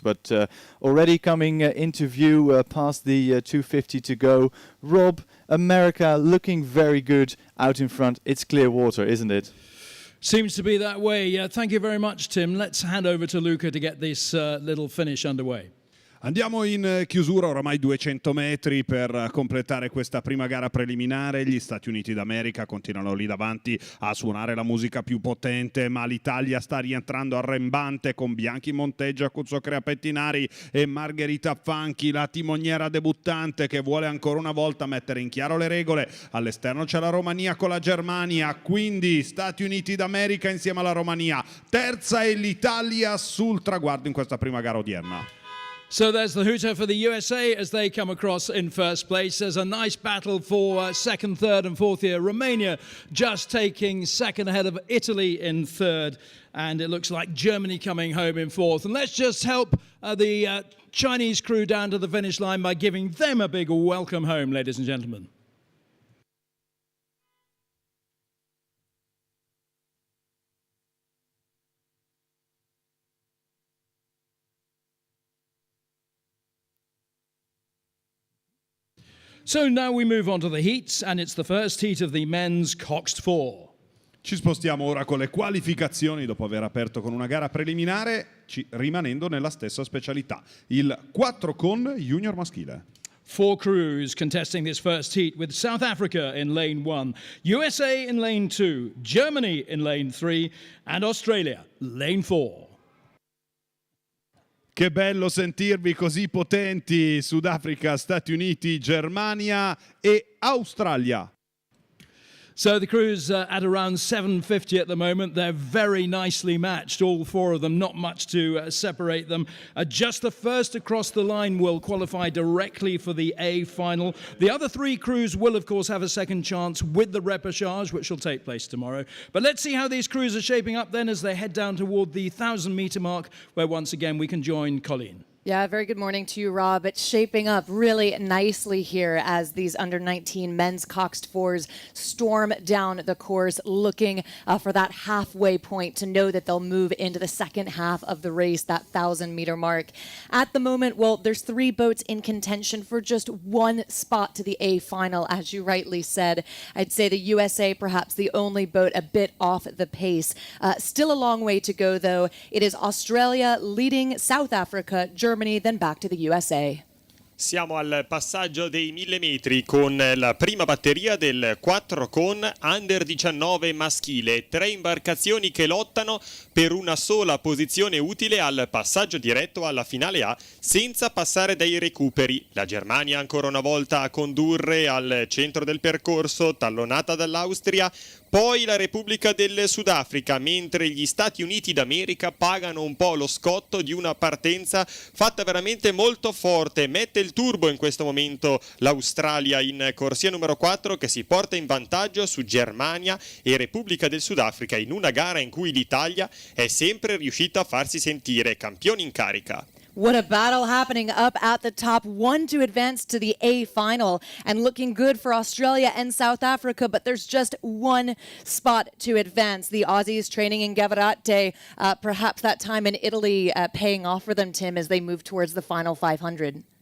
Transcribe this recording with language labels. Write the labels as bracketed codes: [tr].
[en] But already coming into view past the 250 to go. Rob, America looking very good out in front. It's clear water, isn't it? Seems to be that way. Thank you very much, Tim. Let's hand over to Luca to get this little finish underway. [it] Andiamo in chiusura, oramai 200 metri per completare questa prima gara preliminare. Gli Stati Uniti d'America continuano lì davanti a suonare la musica più potente, ma l'Italia sta rientrando arrembante con Bianchi Monteggia, Cuzzocrea Pettinari e Margherita Fanchi, la timoniera debuttante che vuole ancora una volta mettere in chiaro le regole. All'esterno c'è la Romania con la Germania, quindi Stati Uniti d'America insieme alla Romania. Terza è l'Italia sul traguardo in questa prima gara odierna. [en] So there's the hooter for the USA as they come across in first place. There's a nice battle for second, third and fourth here. Romania just taking second ahead of Italy in third. And it looks like Germany coming home in fourth. And let's just help the Chinese crew down to the finish line by giving them a big welcome home, ladies and gentlemen. So now we move on to the heats, and it's the first heat of the men's coxed four. [it] Ci spostiamo ora con le qualificazioni dopo aver aperto con una gara preliminare, rimanendo nella stessa specialità, il 4 con junior maschile. [en] 4 crews contesting this first heat with South Africa in lane 1, USA in lane 2, Germany in lane 3 and Australia lane 4. [it] Che bello sentirvi così potenti, Sudafrica, Stati Uniti, Germania e Australia. [en] So the crews at around 750 at the moment. They're very nicely matched, all 4 of them, not much to separate them. Just the first across the line will qualify directly for the A final. The other 3 crews will, of course, have a second chance with the repechage, which will take place tomorrow. But let's see how these crews are shaping up then as they head down toward the 1,000-meter mark, where once again we can join Colleen. Yeah, very good morning to you, Rob. It's shaping up really nicely here as these under-19 men's coxed fours storm down the course, looking for that halfway point to know that they'll move into the second half of the race, that 1,000-meter mark. At the moment, well, there's 3 boats in contention for just 1 spot to the A final, as you rightly said. I'd say the USA perhaps the only boat a bit off the pace. Still a long way to go, though. It is Australia leading South Africa, Germany, then back to the USA. [it] Siamo al passaggio dei 1000 metri con la prima batteria del 4 con under 19 maschile. 3 imbarcazioni che lottano per una sola posizione utile al passaggio diretto alla finale A senza passare dai recuperi. La Germania ancora una volta a condurre al centro del percorso, tallonata dall'Austria. Poi la Repubblica del Sudafrica, mentre gli Stati Uniti d'America pagano un po' lo scotto di una partenza fatta veramente molto forte. Mette il turbo in questo momento l'Australia in corsia numero 4 che si porta in vantaggio su Germania e Repubblica del Sudafrica in una gara in cui l'Italia è sempre riuscita a farsi sentire campioni in carica. [en] What a battle happening up at the top. 1 to advance to the A final and looking good for Australia and South Africa, but there's just 1 spot to advance. The Aussies training in Gavarate, perhaps that time in Italy paying off for them, Tim, as they move towards the final 500.